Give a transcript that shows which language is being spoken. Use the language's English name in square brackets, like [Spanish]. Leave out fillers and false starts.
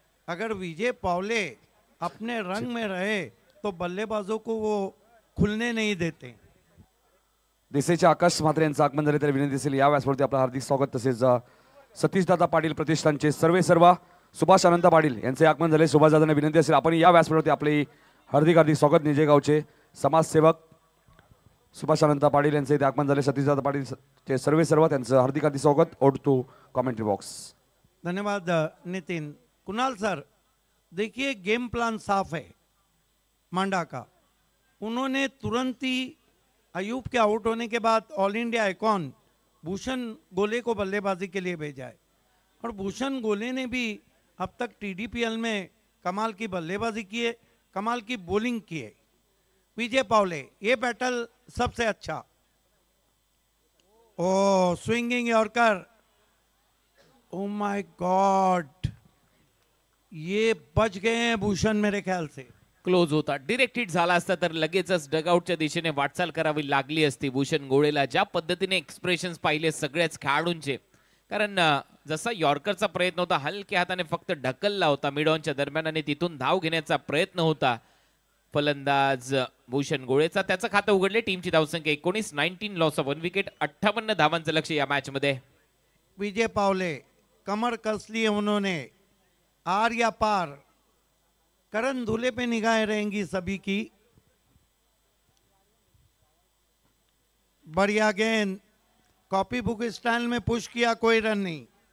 [Hindi] अगर विजय पावले अपने रंग में रहे तो बल्लेबाजों को वो खुलने नहीं देते. [Marathi] देसाईच्या आकाश म्हात्रे यांचं आगमन झाले तर विनंती असेल या व्यासपीठावरती आपलं हार्दिक स्वागत. तसेच सतीशदादा पाटील प्रतिष्ठानचे सर्व सुभाष अनंत पाटील यांचे आगमन झाले. सुभाषदादांना विनंती असेल आपण या व्यासपीठावरती आपले हार्दिक स्वागत. निजे गावचे समाजसेवक सुभाष अनंत पाटील यांचे इथे आगमन झाले. सतीशदादा पाटील चे सर्व त्यांचं हार्दिक स्वागत. [English] ओट to commentary box. [Hindi] धन्यवाद नितिन. कुणाल सर, देखिए गेम प्लान साफ है मांडा का. उन्होंने तुरंत ही अयूब के आउट होने के बाद ऑल इंडिया आइकॉन भूषण गोले को बल्लेबाजी के लिए भेजा है. और भूषण गोले ने भी अब तक TDPL में कमाल की बल्लेबाजी की है, कमाल की बॉलिंग की है. विजय पावले, ये बैटल सबसे अच्छा. [English] oh swinging yorker, oh my god, [Hindi] ये बच गए हैं भूषण मेरे ख्याल से. क्लोज होता. [Marathi] डिरेक्ट हिट झाला असता तर लगेचच डगआउटच्या दिशेने वाटचाल करावी लागली असती भूषण गोळेला. ज्या पद्धतीने एक्सप्रेशन्स पाहिले सगळ्याच खेळाडूंचे, कारण जसा यॉर्करचा प्रयत्न होता, हलक्या हाताने फक्त ढकलला होता मिड ऑनच्या दरम्यान आणि तिथून धाव घेण्याचा प्रयत्न होता फलंदाज भूषण गोळेचा. त्याचं खातं उघडले. टीमची धावसंख्या 19, 19 लॉस ऑफ 1 विकेट, 58 धावांचं लक्ष्य या मॅच मध्ये. [Hindi] विजय पावले कमर कस ली है उन्होंने. आर या पार, करण धुले पे निगाहें रहेंगी सभी की। बढ़िया गेंद, कॉपी बुक स्टाइल में पुश किया, कोई रन नहीं।